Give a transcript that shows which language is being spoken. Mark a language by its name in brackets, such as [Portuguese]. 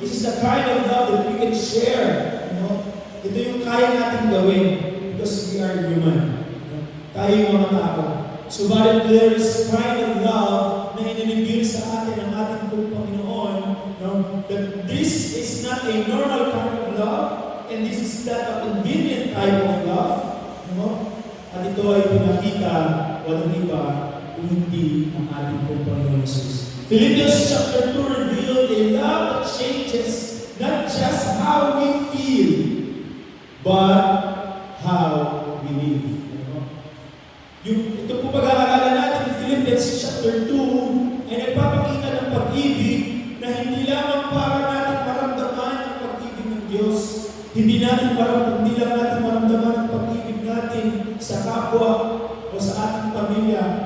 [English] This is the kind of love that we can share. [Filipino] Ito yung kaya natin gawin [English] because we are human. [Filipino] Tayo yung mga tao. [English] So, but there is kind of love [Filipino] na inilibig sa atin ng ating Panginoon, [English] that this is not a normal kind of love, and this is not a convenient type of love. [Filipino] At ito ay pinakita, walang iba, kung hindi ang ating Panginoon Jesus. [English] Philippians chapter 2 revealed a love that changes not just how we feel, but how we live. [Filipino] Ito po pag-aaralan natin in Philippians chapter 2 ay nagpapakita ng pag-ibig na hindi lamang para natin maramdaman ang pag-ibig ng Diyos. Hindi lang natin maramdaman ang pag-ibig natin sa kapwa o sa ating pamilya.